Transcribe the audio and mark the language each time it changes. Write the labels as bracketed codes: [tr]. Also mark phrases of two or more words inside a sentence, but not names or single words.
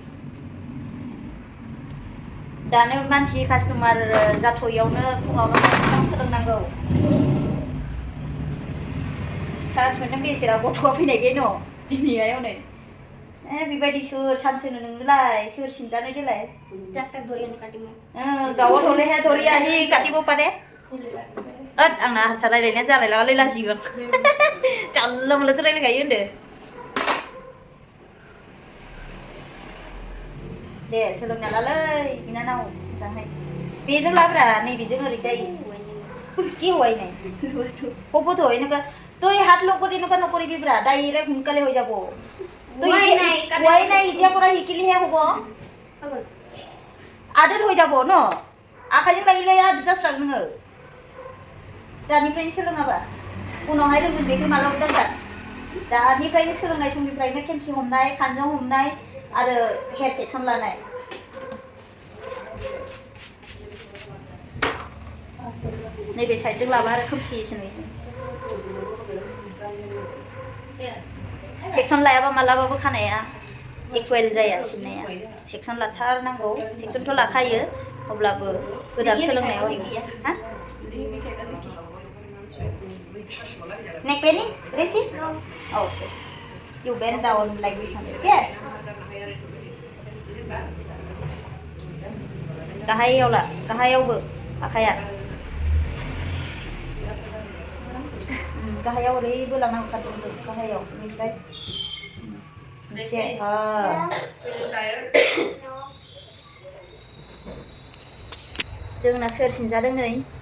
[brx] दानो मानसि कास्टमार जाथ'यैयावनो फुङावनो मोजां सोलोंनांगौ चान्स मोनदों बेसेरा गथ'आ फैनायखाय न' दिनैहाय हनै बेबायदि सोर चान्स होनो नोंनोलाय सोर सिनजानो देलाय गावआ धरलेहा धरिया हि काटिबो पारे आंना हारसा रायलायनाया जालायलाङालै लाजिगोन जानला मोनलासो रायलायखायो होनदो दे सोलोंना लालै बिनानाव मोजांहाय बेजों लाब्रा नैबेजों ओरैजाय [as] কি হয় নাই হ'ব তো এনেকা তই হাত লগৰি এনেকা নকৰিবি ব্ৰা ডাইৰেক্ট সোনকালে হৈ যাব তই হোৱাই নাই এতিয়া পৰা শিকিলেহে হ'ব আদত হৈ যাব [brx] ন आखाइजों लायै आदत जास्रागोन नोङो दानिफ्रायनो सोलोङाबा उनावहाय रोंगोन बेखौ मालाबा दाजा दानिफ्रायनो सोलोंनाय समनिफ्रायनो खेमसि हमनाय खानजं हमनाय आरो हेयार सेक्सन लानाय नैबे साइडजों लाबा आरो खोमसिसो नुयो सेक्सन लायाबा मालाबाबो खानाया इकुवेल जाया सिननाया सेक्सन लाथारनांगौ सेक्सनथ' लाखायो अब्लाबो गोदान सोलोंनायाव हा [en] neck bending Gracie okay you bend down like this okay [brx] गाहायावबो आखाया गाहायाव ओरै बोलांनांगौ खारदोंजों गाहायाव बेनिफ्राय जोंना सोर सिनजादों नै